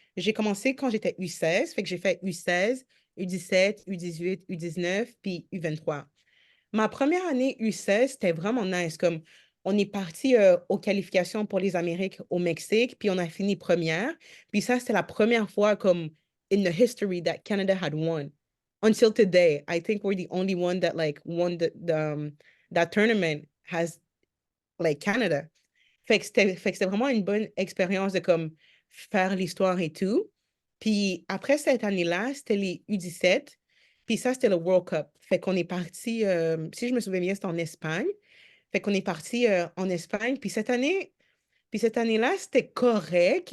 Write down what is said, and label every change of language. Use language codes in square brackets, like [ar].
[fr] J'ai commencé quand j'étais U16, fait que j'ai fait U16, U17, U18, U19, puis U23. Ma première année U16, c'était vraiment nice. Comme on est parti aux qualifications pour les Amériques au Mexique, puis on a fini première. Puis ça, c'était la première fois comme [en] in the history that Canada had won. Until today, I think we're the only one that like won that tournament has like Canada. [fr] Fait que c'était vraiment une bonne expérience de comme faire l'histoire et tout. Puis après cette année-là, c'était les U17. Puis ça, c'était le World Cup. Fait qu'on est parti, si je me souviens bien, c'était en Espagne. Fait qu'on est parti en Espagne. Puis cette année-là, c'était correct.